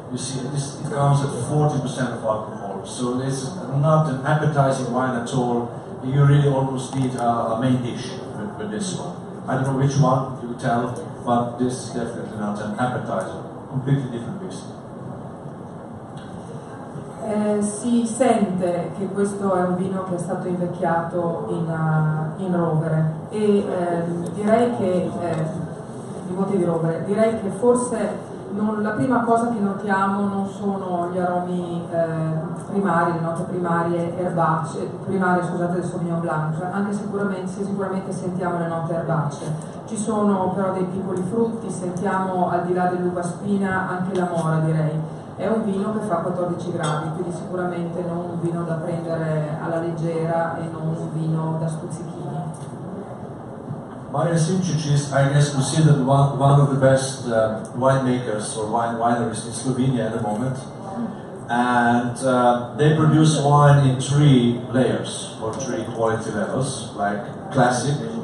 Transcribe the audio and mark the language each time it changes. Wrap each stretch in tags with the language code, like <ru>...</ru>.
<en>You see, it comes at 40% of alcohol, so this is not an appetizing wine at all. You really almost need a main dish with this one. I don't know which one, you tell, but this is definitely not an appetizer. Completely different beast.</en> <it>Si sente che questo è un vino che è stato invecchiato in rovere e direi che i voti di rovere, direi che forse la prima cosa che notiamo non sono gli aromi primari, le note primarie del Sauvignon Blanc, anche se sicuramente sentiamo le note erbacee. Ci sono però dei piccoli frutti, sentiamo al di là dell'uva spina anche la mora, direi. È un vino che fa 14 gradi, quindi sicuramente non un vino da prendere alla leggera e non un vino da stuzzichini.</it> <en>Marian Simčić is, I guess, considered one of the best winemakers or wineries in Slovenia at the moment. And they produce wine in 3 layers or 3 quality levels, like classic.</en>